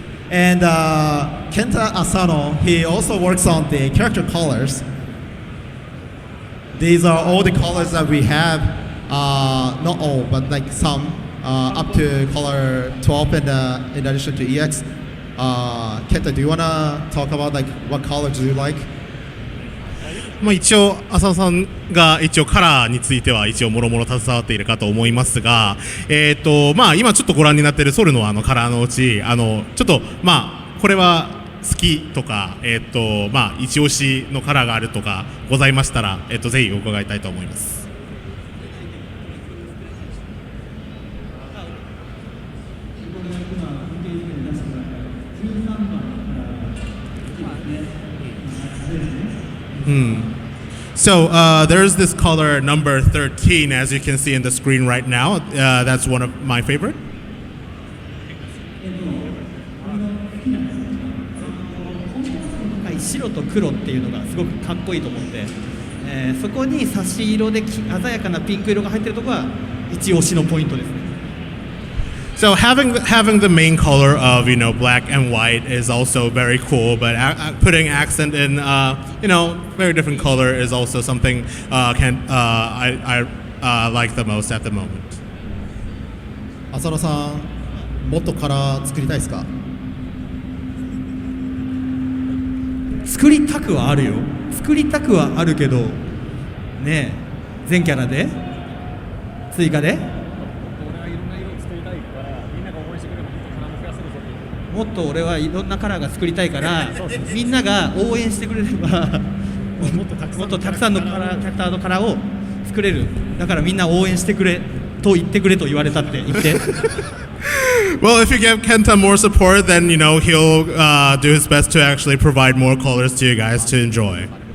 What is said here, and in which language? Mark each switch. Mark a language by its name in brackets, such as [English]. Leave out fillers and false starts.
[English] And Kenta Asano, he also works on the character colors. These are all the colors that we have, not all, but like some, up to color 12 in addition to EX. Kenta, do you want to talk about like what colors do you like? [Japanese] 一応浅尾さんが一応カラーについては一応もろもろ携わっているかと思いますが、今ちょっとご覧になっているソルのカラーのうちちょっとこれは好きとか一押しのカラーがあるとかございましたらぜひお伺いたいと思います。 [English] So there's this color number 13, as you can see in the screen right now. That's one of my favorite. [Japanese] 白と黒っていうのがすごくかっこいいと思って、そこに差し色で鮮やかなピンク色が入ってるところが一押しのポイントですね。 [English] So having the main color of black and white is also very cool, but putting accent in very different color is also something I like the most at the moment. [Japanese] 浅野さん、もっとカラー作りたいですか？作りたくはあるよ。作りたくはあるけどね、全キャラで追加で。もっと俺はいろんなカラーが作りたいからみんなが応援してくれればもっとたくさんのキャラクターのカラーを作れる。だからみんな応援してくれと言ってくれと言われたって言って。 [English] Well, if you give Kenta more support, then he'll do his best to actually provide more colors to you guys to enjoy.